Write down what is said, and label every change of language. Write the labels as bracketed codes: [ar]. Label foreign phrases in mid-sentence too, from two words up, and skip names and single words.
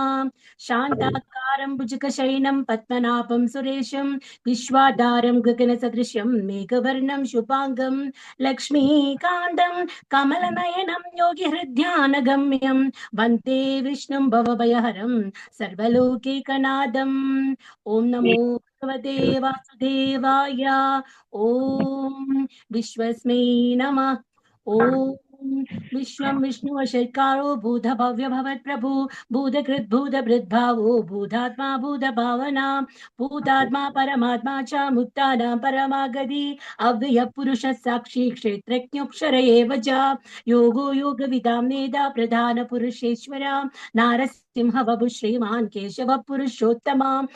[sa] ശാന്താകാരം ഭുജഗശയനം പത്മനാഭം സുരേശം വിശ്വാധാരം ഗഗനസദൃശം മേഘവർണം ശുഭാംഗം ലക്ഷ്മീകാന്തം കമലനയനം യോഗിഹൃദ്ധ്യാനഗമ്യം വന്ദേ വിഷ്ണും ഭവഭയഹരം സർവലോകൈകനാഥം. ഓം നമോ ഭഗവതേ വാസുദേവായ. ഓം വിശ്വസ്മൈ നമഃ. ഓം विश्वं विष्णुवशत्कारो भूतभव्य भवत्प्रभु भूतकृद्भूतभृद्भावो भूतात्मा भूतभावना भूतात्मा परमात्मा च मुक्तानां परमागति अव्ययः पुरुषः साक्षी क्षेत्रज्ञोऽक्षर एव च योगो योगविदां वेदा प्रधानपुरुषेश्वर नारसिंहवपु श्रीमान् केशवः पुरुषोत्तमा